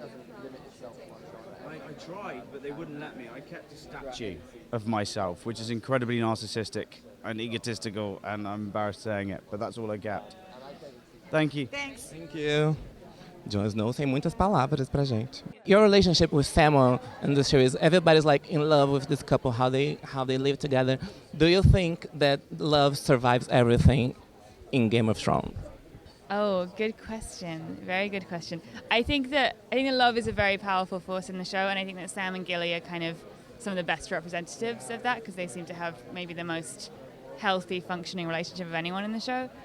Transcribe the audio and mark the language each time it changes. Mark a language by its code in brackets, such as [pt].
[en] I tried, but they wouldn't let me. I kept a statue of myself, which is incredibly narcissistic and egotistical, and I'm embarrassed saying it, but that's all I kept. Thank you. Thanks. Thank you. [pt] Jon Snow tem muitas palavras pra gente. [en] Your relationship with Samuel in the series, everybody's like in love with this couple, how they live together. Do you think that love survives everything in Game of Thrones? Oh, good question. Very good question. I think that love is a very powerful force in the show, and I think that Sam and Gilly are kind of some of the best representatives of that, because they seem to have maybe the most healthy, functioning relationship of anyone in the show.